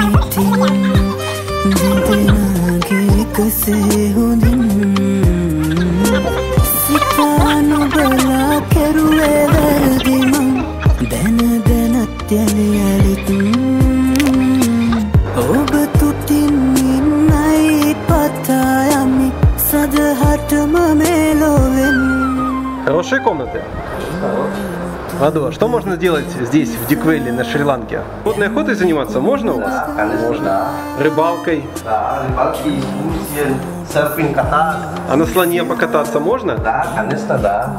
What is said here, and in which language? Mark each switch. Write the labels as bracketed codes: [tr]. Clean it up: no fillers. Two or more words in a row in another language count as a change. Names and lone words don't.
[si] දෙදෙනාගේ කසේ හොඳින් සිතා නොබලා කෙරුවේ වැරදි මං දැන දැනත් යලි යලිත් ඔබ තුතින් ඉන්නයි පතා යමි සදහටම මෙලොවෙන්. [ru] Хорошие комнаты. Адо, что можно делать здесь, в Диквелле, на Шри-Ланке? Водной охотой заниматься можно у вас? Да, конечно, можно. Да. Рыбалкой? Да, рыбалки, экскурсии, серфинг, каток. А на слоне покататься можно? Да, конечно, да.